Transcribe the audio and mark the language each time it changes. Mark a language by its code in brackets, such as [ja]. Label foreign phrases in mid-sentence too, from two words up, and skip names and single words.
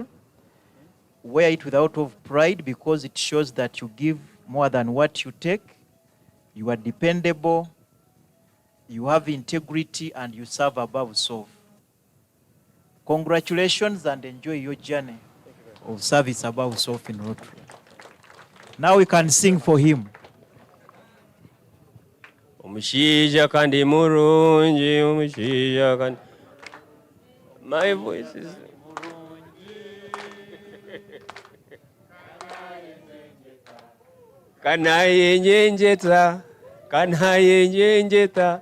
[en] Wear it without of pride, because it shows that you give more than what you take. You are dependable, you have integrity, and you serve above self. Congratulations and enjoy your journey of service above self in Rotary. Now we can sing for him. [nyn] Omushiija kandi murungi, omushiija kandi. [en] My voice is. [nyn] Kanayenyenjeta, kanayenyenjeta.